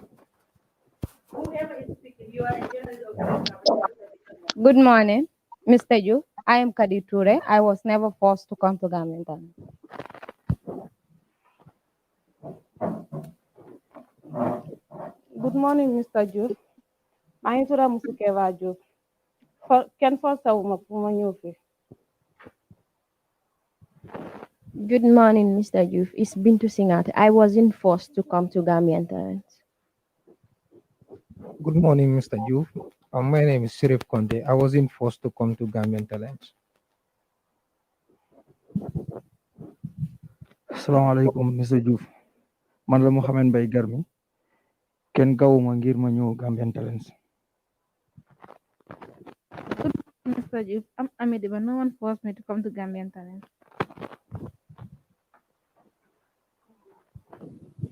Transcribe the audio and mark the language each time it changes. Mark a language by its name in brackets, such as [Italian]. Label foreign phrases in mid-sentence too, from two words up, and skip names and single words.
[English] Good morning, Mr. Joof. I am Kadi Toure. I was never forced to come to Gambian Talents. Good morning, Mr. Joof. [Wolof] maa ngi tudd Musu Keva Joof. Kenn forcé wu ma pour ma ñëw fi. [English] Good morning, Mr. Joof. It's Bintu Singate. I wasn't forced to come to Gambian Talents. Good morning, Mr. Joof. My name is Sirif Conte. I wasn't forced to come to Gambian Talents. [Arabic] السلام عليكم, Mr. Joof. [Wolof] Man la Mohamed Bay Garmi. Ken gawuma ngir ma ñëw Gambian Talents. [English] Mr. Joof, I'm Amity, but no one forced me to come to Gambian Talent.